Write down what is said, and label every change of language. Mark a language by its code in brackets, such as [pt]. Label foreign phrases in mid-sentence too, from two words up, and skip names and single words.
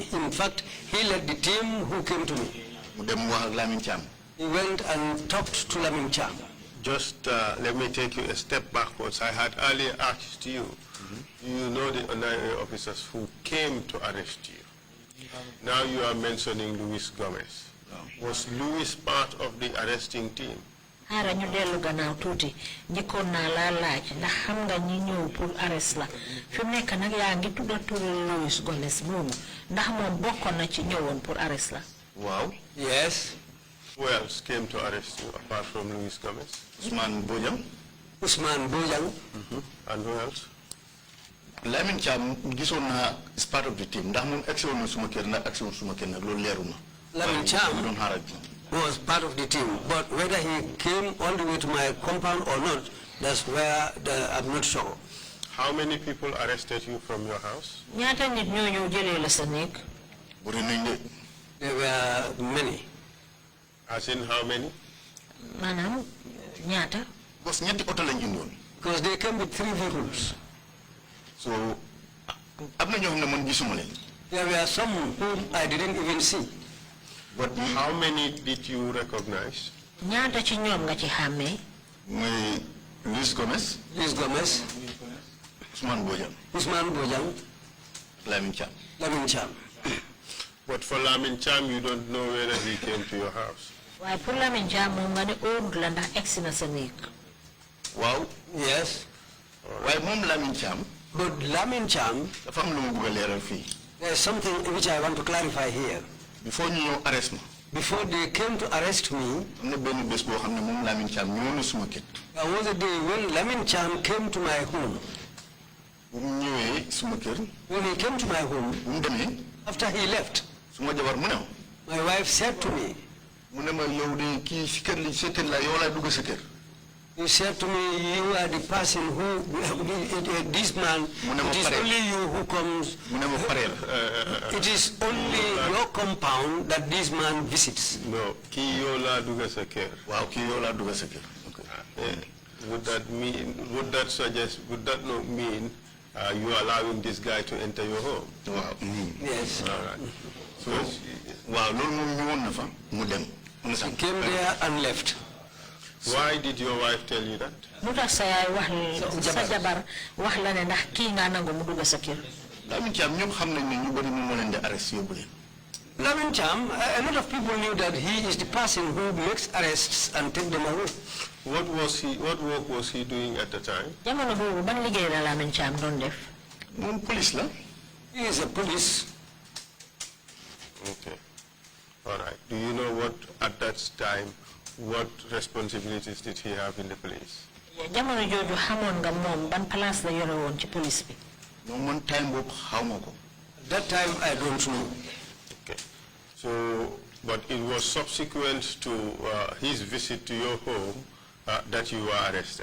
[en] In fact, he led the team who came to me. He went and talked to Lamin Cham. Just let me take you a step backwards. I had earlier asked you, you know the NIA officers who came to arrest you. Now you are mentioning Luis Gomez. Was Luis part of the arresting team? [wo] Hara ñu delu gannaaw tuuti njëkkoon naa laa laaj ndax xam nga ñi ñëw pour arrest la fi mu nekk nag yaa ngi tudda turu Luis Gomez moomu ndax moom bokkoon na ci ñëwoon pour arrest la. Wow. [en] Yes. Who else came to arrest you apart from Luis Gomez? Usman Bojang. Usman Bojang. And who else? Lamin Cham [wo] gisoon na [en] is part of the team. [wo] Ndax moom action na suma kër na action suma kër na loolu leeruma. [en] Lamin Cham was part of the team, but whether he came all the way to my compound or not, that's where I'm not sure. How many people arrested you from your house? [wo] ñaata nit ñoo ñëw jëlee la sa néeg? [en] There were many. As in how many? [wo] Maanaam ñaata? Because ñetti oto lañ indoon. [en] Because they came with 3 vehicles. [wo] So am na ñoo xam ne man gisuma leen. [en] There were some whom I didn't even see. But how many did you recognize? [wo] ñaata ci ñoom nga ci xàmmee? Muy Luis Gomez. [en] Luis Gomez. Usman Bojang. Usman Bojang. Lamin Cham. Lamin Cham. But for Lamin Cham, you don't know whether he came to your house. [wo] waaye pour Lamin Cham moom nga ne óorut la ndax egsi na sa néeg. Wow. [en] Yes. [wo] Waaye moom Lamin Cham. [en] But Lamin Cham. [wo] dafa am lu mu bëgg a leeral fii. [en] There's something which I want to clarify here. [wo] Before ñu ñëw arrest ma. [en] Before they came to arrest me, [wo] am na benn bés boo xam ne moom Lamin Cham ñëw na suma kër. [en] there was a day when Lamin Cham came to my home. [wo] bu mu ñëwee suma kër. [en] When he came to my home, [wo] bu mu demee. [en] after he left, [wo] suma jabar mu ne ma. [en] my wife said to me, [wo] mu ne ma yow de kii si kër li sa kër la yow laa dugg sa kër. [en] he said to me, you are the person who, this man, it is only you who comes, it is only your compound that this man visits. No, [wo] kii yow laa dugg sa kër. Waaw kii yow laa dugg sa kër. [en] Would that not mean you are allowing this guy to enter your home? [wo] Wow. [en] Yes. All right. So, [wo] waaw loolu moom ñëwoon na fa mu dem. [en] He came there and left. Why did your wife tell you that? [wo] lu tax sa yaay wax sa jabar wax la ne ndax kii nga nangu mu dugg sa kër? Lamin Cham ñoom xam nañ ne ñu bëri moom moo leen di arrest yóbbu leen. [en] Lamin Cham, a lot of people knew that he is the person who makes arrests and take them away. What work was he doing at the time? [wo] jamono boobu ban liggéey la Lamin Cham doon def? moom police la. [en] He is a police. Okay. All right. Do you know what, at that time, what responsibilities did he have in the police? [wo] jamono jooju xamoon nga moom ban place la yore woon ci police bi? moom man time boobu xawma ko. [en] That time I don't know. Okay. So, but it was subsequent to his visit to your home that you were arrested.